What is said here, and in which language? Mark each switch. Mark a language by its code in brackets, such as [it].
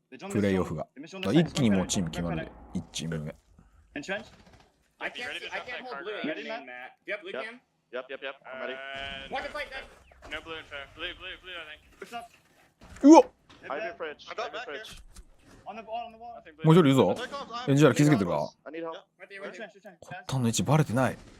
[ja] プレイオフが。一気にもうチーム決まるで。 1チーム目。 [en] I can't hold blue in main, Matt. Do you have blue cam? Yep. I'm ready. Want to fight that? No blue in fair. Blue, I think. Push up. うわっ I have your fridge. I got back here. [ja] もう一人いるぞ。エンジニア気づけてるか？ [en] I need help. [ja] コッタンの位置バレてない。